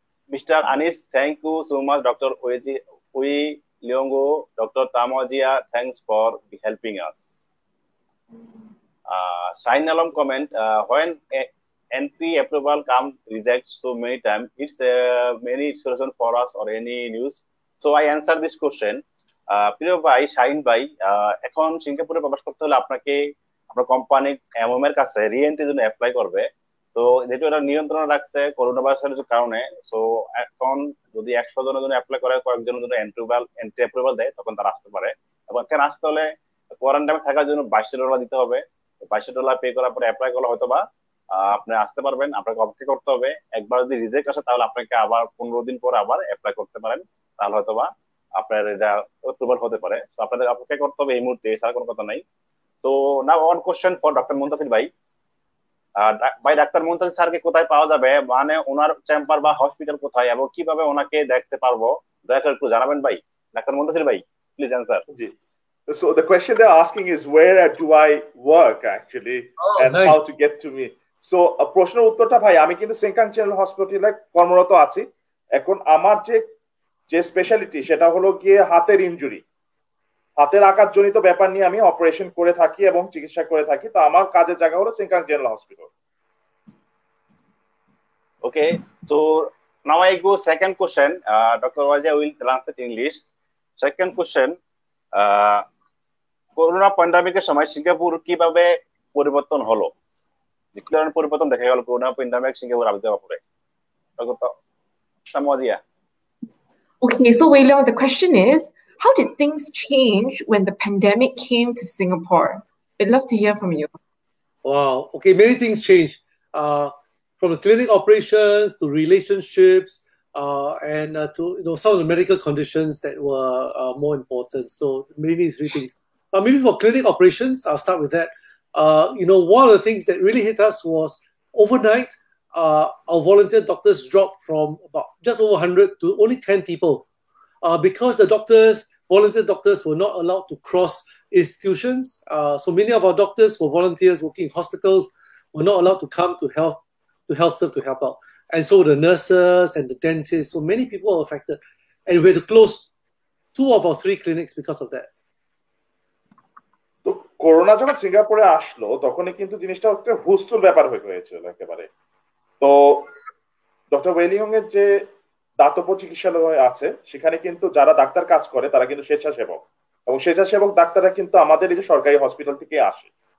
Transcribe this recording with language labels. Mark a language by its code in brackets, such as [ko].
[en] Mr. Anis, thank you so much, Dr. Ui Leongo, Dr. Tamajia, thanks for helping us. Shine Alam comment, when entry approval come reject so many times, it's many solution for us or any news. So I answer this question. [bn] প্রিয় ভাই শাহিন ভাই, এখন সিঙ্গাপুরে প্রবেশ করতে হলে আপনাকে আপনার কোম্পানি এমএম এর কাছে রি-এন্ট্রির জন্য অ্যাপ্লাই করবে। তো যেহেতু এটা নিয়ন্ত্রণ রাখছে করোনা ভাইরাসের কারণে, সো এখন যদি 100 জনের জন্য অ্যাপ্লাই করে কয়েকজনের জন্য এন্ট্রি অ্যাপ্রুভাল দেয়, তখন তারা আসতে পারে। এবং এখানে আসতে হলে কোয়ারেন্টাইনে থাকার জন্য $22 দিতে হবে। $22 পে করার পরে অ্যাপ্লাই করলে হয়তো বা আপনি আসতে পারবেন। আপনাকে অপেক্ষা করতে হবে। একবার যদি রিজেক্ট আসে তাহলে আপনাকে আবার 15 দিন পরে আবার অ্যাপ্লাই করতে পারেন, তাহলে হয়তো বা আপনার এটা অ্যাপ্রুভাল হতে পারে। তো আপনাদের অপেক্ষা করতে হবে এই মুহূর্তে, এছাড়া কোনো কথা নাই। So now one question for doctor Muntasir ভাই। ভাই ডাক্তার মুনতাসির স্যারকে কোথায় পাওয়া যাবে, মানে ওনার চেম্বার বা হসপিটাল কোথায় এবং কিভাবে ওনাকে দেখতে পারবো, দয়া করে একটু জানাবেন ভাই। ডাক্তার মুনতাসির ভাই, please answer. G. [en] So the question they're asking is where do I work actually, and nice. How to get to me. [bn] So প্রশ্নের উত্তরটা ভাই, আমি কিন্তু সেনকাং জেনারেল হসপিটালে কর্মরত আছি। এখন আমার যে স্পেশালিটি সেটা হলো গিয়ে হাতের ইনজুরি, হাতের আঘাতজনিত ব্যাপার নিয়ে আমি অপারেশন করে থাকি এবং চিকিৎসা করে থাকি। তো আমার কাজের জায়গা হলো সেনকাং general hospital. [en] Okay, so now I go second question. Dr. Wajia will translate English. [bn] Second question, corona প্যান্ডামিকের সময় সিঙ্গাপুর কিভাবে পরিবর্তন হলো, কি ধরনের পরিবর্তন দেখা গেল করোনা প্যান্ডামিক সিঙ্গাপুর আবির্ভাবের পরে? Doctor তামওয়াজিয়া। [en] Okay, so Wei Leong, the question is, how did things change when the pandemic came to Singapore? I'd love to hear from you. Wow. Okay, many things changed. From the clinic operations to relationships, and to some of the medical conditions that were more important. So maybe 3 things. Maybe for clinic operations, I'll start with that. One of the things that really hit us was overnight, our volunteer doctors dropped from about just over 100 to only 10 people, because the doctors volunteer doctors were not allowed to cross institutions. So many of our doctors were volunteers working in hospitals, were not allowed to come to health serve to help out. And so the nurses and the dentists, so many people were affected. And we had to close 2 of our 3 clinics because of that. [bn] তো corona যখন সিঙ্গাপুরে আসলো তখনই কিন্তু জিনিসটা একটা হুস্তুর ব্যাপার হয়ে গিয়েছিল একেবারে। তো ডক্টর ওয়েলিয়ং এর যে দাতব্য চিকিৎসালয় আছে সেখানে কিন্তু যারা ডাক্তার কাজ করে তারা কিন্তু স্বেচ্ছাসেবক, এবং স্বেচ্ছাসেবক ডাক্তাররা কিন্তু আমাদের এই যে সরকারি হসপিটাল থেকে আসে।